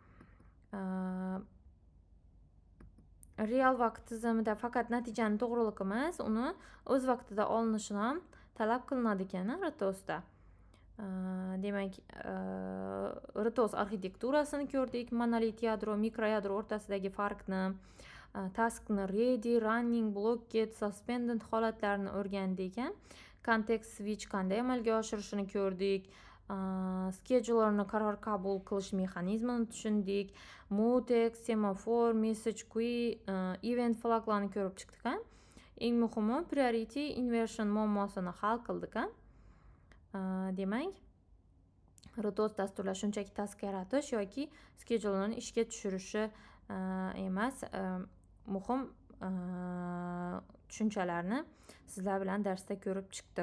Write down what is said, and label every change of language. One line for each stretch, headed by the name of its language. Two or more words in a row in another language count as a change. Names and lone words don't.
Uzbek: Real vaqt tizimida faqat natijani to'g'riliq emas, uni o'z vaqtida olinishini ham talab qilinadi ekan RTOSda. Demak, RTOS arxitekturasini ko'rdik, monolit yadro, mikro yadro o'rtasidagi farqni, taskni
English: ready, running, blocked, suspended
Uzbek: holatlarini o'rgandik.
English: Context switch
Uzbek: qanday amalga oshirishini ko'rdik. Schedulerni qaror qabul qilish mexanizmini tushundik. Mutex, semafor,
English: message queue, event
Uzbek: flaglarni ko'rib chiqdik. Eng muhimi
English: priority inversion
Uzbek: muammosini hal qildik. Demak, RTOS dasturlar shunchaki task yaratish yoki schedulerni ishga tushirishi emas, muhim tushunchalarni sizlar bilan darsda ko'rib chiqdik.